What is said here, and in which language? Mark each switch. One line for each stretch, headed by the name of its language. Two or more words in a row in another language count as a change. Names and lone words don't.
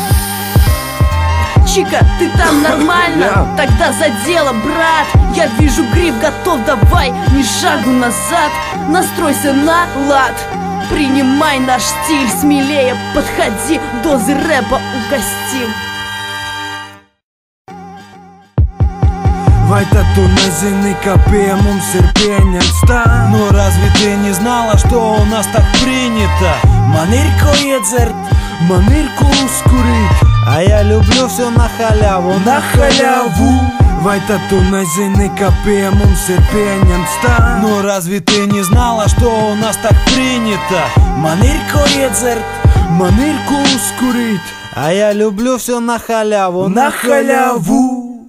Russian: Чика, ты там нормально? Тогда за дело, брат. Я вижу гриф готов, давай, ни шагу назад. Настройся на лад. Принимай наш стиль смелее, подходи, дозы рэпа угостим.
Latvian: Vai tad tu nezini, ka pie mums ir pieņemts tā?
Russian: Ну разве ты не знала, что у нас так принято?
Latvian: Man ir ko iedzert, man ir ko uzkurīt.
Russian: А я люблю все на халяву, на халяву.
Latvian: Vai tad tu nezini, ka pie mums ir pieņemts tā?
Russian: Ну разве ты не знала, что у нас так принято?
Latvian: Man ir ko iedzert, man ir ko uzkurīt.
Russian: А я люблю все на халяву, на халяву.